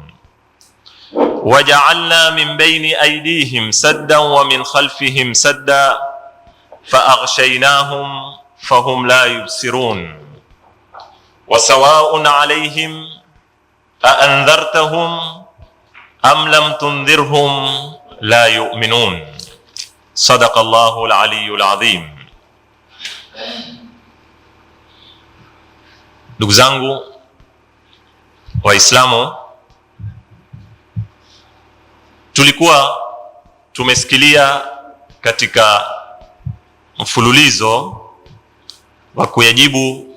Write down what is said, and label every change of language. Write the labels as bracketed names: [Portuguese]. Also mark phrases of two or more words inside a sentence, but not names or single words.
[Arabic] وجعلنا من بين أيديهم سدا ومن خلفهم سدا فأغشيناهم فهم لا يبصرون. وسواء عليهم أأنذرتهم أم لم تنذرهم لا يؤمنون. صدق الله العلي العظيم. [Swahili] Ndugu zangu Waislamu, tulikuwa tumesikilia katika mfululizo wa kuyajibu